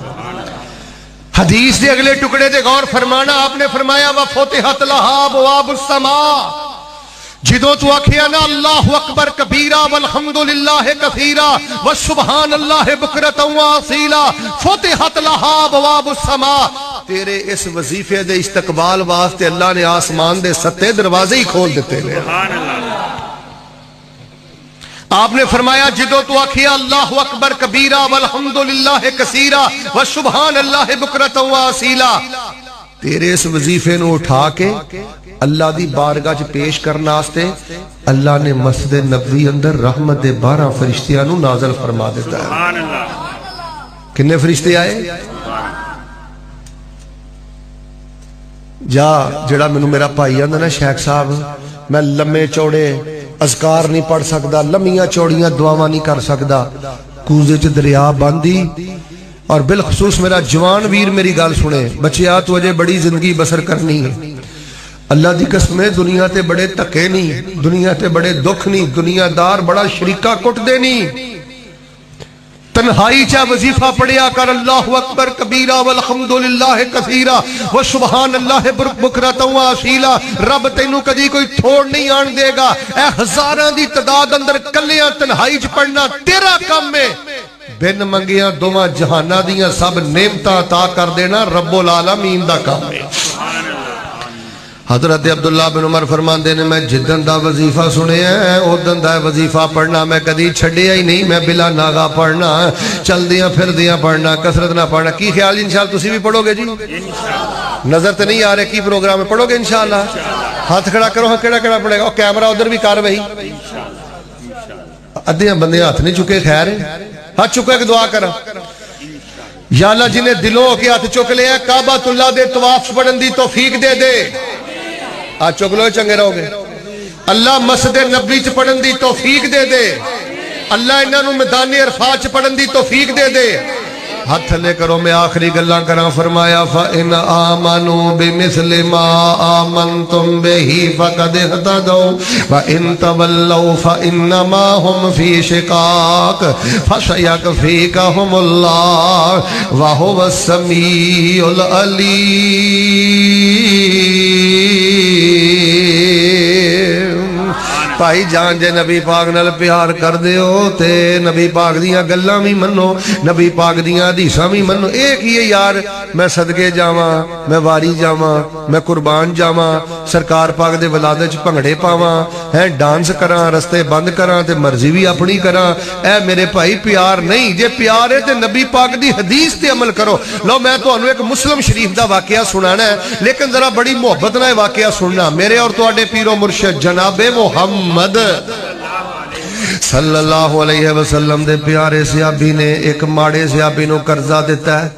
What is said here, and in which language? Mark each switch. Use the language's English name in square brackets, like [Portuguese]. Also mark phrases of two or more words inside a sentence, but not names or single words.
[Punjabi] حدیث دے اگلے ٹکڑے دے غور فرمانا آپ نے فرمایا [Arabic] وَفُتِحَتْ لَهَا أَبْوَابُ السَّمَاءِ [Punjabi] جدوں تو آکھیا نا [Arabic] اللہ اکبر کبیرہ والحمدللہ کثیرہ وسبحان اللہ بکرۃ واصیلا فتحت لها ابواب السماء [Punjabi] تیرے اس وظیفے دے استقبال واسطے اللہ نے آسمان دے ستے دروازے ہی کھول دیتے ہیں [Arabic] سبحان اللہ [Punjabi] آپ نے فرمایا جدو تو آکھیا [Arabic] اللہ اکبر کبیرہ والحمدللہ کثیرہ وسبحان اللہ بکرۃ واصیلا [Punjabi] تیرے اس وظیفے نو اٹھا کے اللہ دی بارگاہ چ پیش کرنا واسطے اللہ نے مسجد نبوی اندر رحمت دے 12 فرشتیاں نو نازل فرما دیتا ہے [Arabic] سبحان اللہ [Punjabi] کنے فرشتے آئے جا جڑا مینوں میرا بھائی آندا نا شیخ صاحب میں لمے چوڑے اذکار نہیں پڑھ سکدا لمیاں چوڑیاں دعاواں نہیں کر سکدا کوزے چ دریا باندھی اور بالخصوص میرا جوان ویر میری گل سنے بچیا تو اجے بڑی زندگی بسر کرنی ہے اللہ دی قسم ہے دنیا تے بڑے تکے نہیں دنیا تے بڑے دکھ نہیں دنیا دار بڑا شریکہ کٹ دے نہیں تنہائی چاہ وظیفہ پڑھیا کر [Arabic] اللہ اکبر کبیرہ والحمدللہ کثیرہ وسبحان اللہ بکرۃ واصیلا [Punjabi] رب تینوں کدی کوئی تھوڑ نہیں آن دے گا اے ہزاراں دی تعداد اندر کلیاں تنہائی چ پڑھنا تیرا کام ہے بن منگیاں دوواں جہاناں دیاں سب نعمتاں عطا کر دینا رب العالمین دا کام ہے حضرت عبداللہ بن عمر فرماندے نے میں جدن دا وظیفہ سنے ہیں اودن دا وظیفہ پڑھنا میں کدی چھڈیا ہی نہیں میں بلا ناغا پڑھنا چل دیاں پھر دیاں پڑھنا کثرت نہ پڑھنا کی خیال انشاءاللہ تسی بھی پڑھو گے جی نظر تے نہیں آ رہے کی پروگرام ہے پڑھو گے انشاءاللہ ہاتھ کھڑا کرو ہاں کیڑا کیڑا پڑھے گا اور کیمرہ ادھر بھی کر وہی ادھیاں بندے ہاتھ نہیں چکے خیر ہے ہاتھ چکے کہ دعا کرا یا اللہ جنہیں دلوں ہو کے ہاتھ چک لے ہیں کعبۃ اللہ دے طواف پڑھن دی توفیق دے دے آج چک لو چنگے رہو گے اللہ مسجد نبوی چ پڑھن دی توفیق دے دے اللہ انہاں نوں میدان عرفات چ پڑھن دی توفیق دے دے ہاتھ تھلے کرو میں آخری گلاں کراں فرمایا [Arabic] فَإِنْ آمَنُوا بِمِثْلِ مَا آمَنْتُمْ بِهِ فَقَدِ اهْتَدَوْا وَإِنْ تَوَلَّوْا فَإِنَّمَا هُمْ فِي شِقَاقٍ فَسَيَكْفِيكَهُمُ اللَّهُ وَهُوَ السَّمِيعُ الْعَلِيمُ۔ [Punjabi] بھائی جان جے نبی پاک نال پیار کر دیو تے نبی پاک دیاں گلاں بھی منو، نبی پاک دیاں حدیثاں بھی منو۔ ایک ہی ہے یار میں صدقے جاواں، میں واری جاواں، میں قربان جاواں، سرکار پاک دے ولادت وچ بھنگڑے پاواں، ہے ڈانس کراں، رستے بند کراں تے مرضی بھی اپنی کراں، اے میرے بھائی پیار نہیں۔ جے پیار ہے تے نبی پاک دی حدیث تے عمل کرو۔ لو میں تانوں ایک مسلم شریف دا واقعہ سنانا ہے، لیکن ذرا بڑی محبت نال واقعہ سننا۔ میرے اور تواڈے پیر و مرشد جناب محمد [Arabic] صلی اللہ علیہ وسلم [Punjabi] دے پیارے صحابی نے ایک ماڑے صحابی نو قرضہ دیتا ہے۔